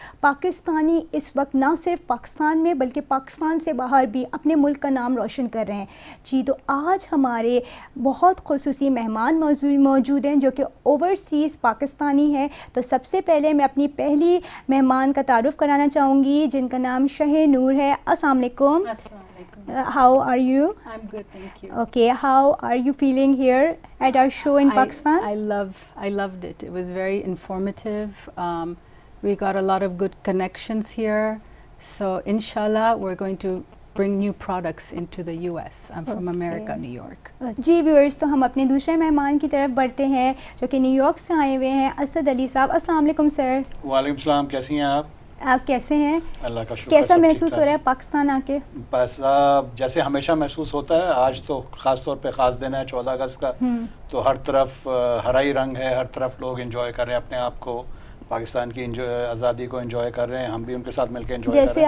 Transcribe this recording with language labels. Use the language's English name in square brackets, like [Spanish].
[Urdu] پاکستانی اس وقت نہ صرف پاکستان میں بلکہ پاکستان سے باہر بھی اپنے ملک کا نام روشن کر رہے ہیں۔ جی تو آج ہمارے بہت خصوصی مہمان موجود ہیں جو کہ اوورسیز پاکستانی ہیں۔ تو سب سے پہلے میں اپنی پہلی مہمان کا تعارف کرانا چاہوں گی جن کا نام شہ نور ہے۔ السلام علیکم۔ [English] How are you? I'm good, thank you. Okay, how are you feeling here at our show in Pakistan? I loved it. It was very informative. We got a lot of good connections here. So inshallah we're going to bring new products into the US. I'm from America, New York. [Urdu] جی viewers, تو ہم اپنے دوسرے مہمان کی طرف بڑھتے ہیں جو کہ نیو یارک سے آئے ہوئے ہیں، اسد علی صاحب۔ السلام علیکم سر۔ وعلیکم السلام، کیسی ہیں آپ؟ آپ کیسے ہیں؟ اللہ کا شکر۔ کیسا محسوس ہو رہا ہے پاکستان آ کے؟ بس جیسے ہمیشہ محسوس ہوتا ہے، آج تو خاص طور پہ خاص دن ہے 14 اگست کا، تو ہر طرف ہرا ہی رنگ ہے، ہر طرف لوگ انجوائے کر رہے ہیں اپنے آپ کو، پاکستان کی آزادی کو انجوائے کر رہے ہیں، ہم بھی ان کے ساتھ مل کے انجوائے کر رہے ہیں۔